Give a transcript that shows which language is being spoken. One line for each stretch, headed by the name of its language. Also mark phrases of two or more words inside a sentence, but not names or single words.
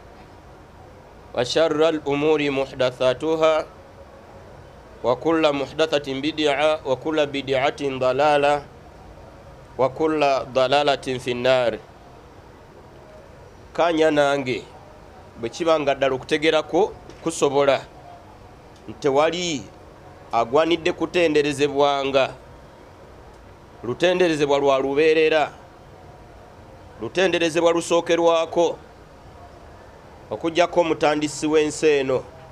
Arabic: وشر الأمور محدثاتها وكل محدثة بدعة وكل بدعة ضلالة وكل ضلالة في النار.
Ganda: Kanya nange bwekibanga ddala okutegerako kusobola ntewali agwanidde kutenderezebwanga lutenderezebwa lwa lubeerera lutenderezebwa lusookerwako okujjako omutandisi w'ensi eno